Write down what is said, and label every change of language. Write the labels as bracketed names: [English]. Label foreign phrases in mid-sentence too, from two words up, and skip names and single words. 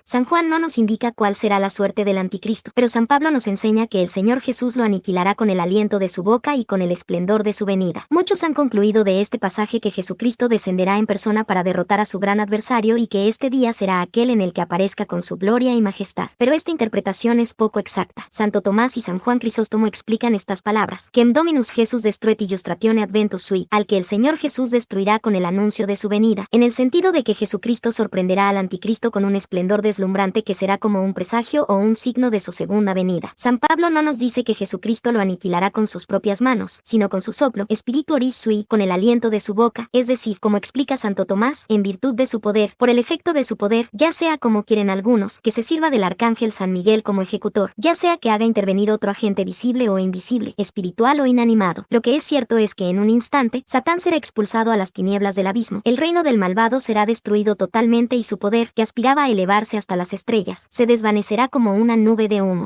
[Spanish] San Juan no nos indica cuál será la suerte del anticristo, pero San Pablo nos enseña que el Señor Jesús lo aniquilará con el aliento de su boca y con el esplendor de su venida. Muchos han concluido de este pasaje que Jesucristo descenderá en persona para derrotar a su gran adversario y que este día será aquel en el que aparezca con su gloria y majestad. Pero esta interpretación es poco exacta. Santo Tomás y San Juan Crisóstomo explican estas palabras: [Latin] Quem Dominus Jesus destruet illustratione adventus sui, [Spanish] al que el Señor Jesús destruirá con el anuncio de su venida, en el sentido de que Jesucristo sorprenderá al anticristo con un esplendor deslumbrante que será como un presagio o un signo de su segunda venida. San Pablo no nos dice que Jesucristo lo aniquilará con sus propias manos, sino con su soplo, [Latin] spirituaris sui, [Spanish] con el aliento de su boca, es decir, como explica Santo Tomás, en virtud de su poder, por el efecto de su poder, ya sea como quieren algunos, que se sirva del arcángel San Miguel como ejecutor, ya sea que haga intervenir otro agente visible o invisible, espiritual o inanimado. Lo que es cierto es que en un instante, Satán será expulsado a las tinieblas del abismo, el reino del malvado será destruido totalmente y su poder, que aspiraba a elevarse hasta las estrellas, se desvanecerá como una nube de humo.